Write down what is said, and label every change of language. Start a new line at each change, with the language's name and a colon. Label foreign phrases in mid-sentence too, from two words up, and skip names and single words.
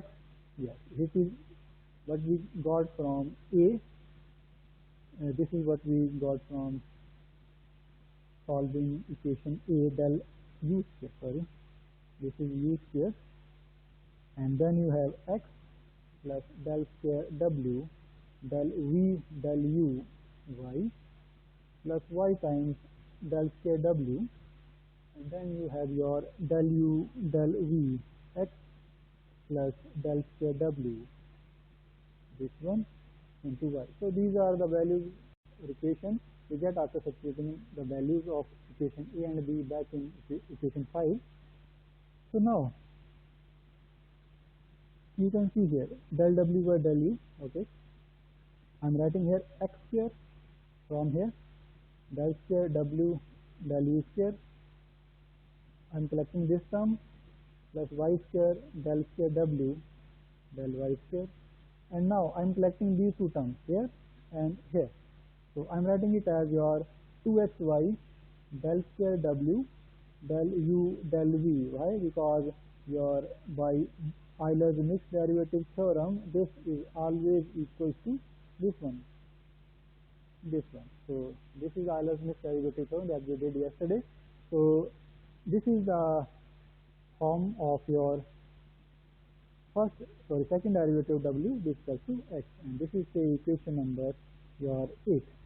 English: Yes, this is what we got from a. This is what we got from solving equation a del u square. Sorry, this is u square, and then you have x plus del square w del v del u y plus y times del square w, and then you have your del u del v x plus del square w, this one, into y. So these are the values of equation we get after substituting the values of equation a and b back in equation 5. So now you can see here del w by del u. Okay, I'm writing here x square from here, del square w del u square. I'm collecting this term plus y square del square w del y square, and now I'm collecting these two terms here and here. So I'm writing it as your 2xy del square w del u del v. Why? Because your by Euler's mixed derivative theorem, this is always equal to this one. So this is Euler's mixed derivative theorem that we did yesterday. So this is the form of your second derivative w with respect to x, and this is the equation number your 8.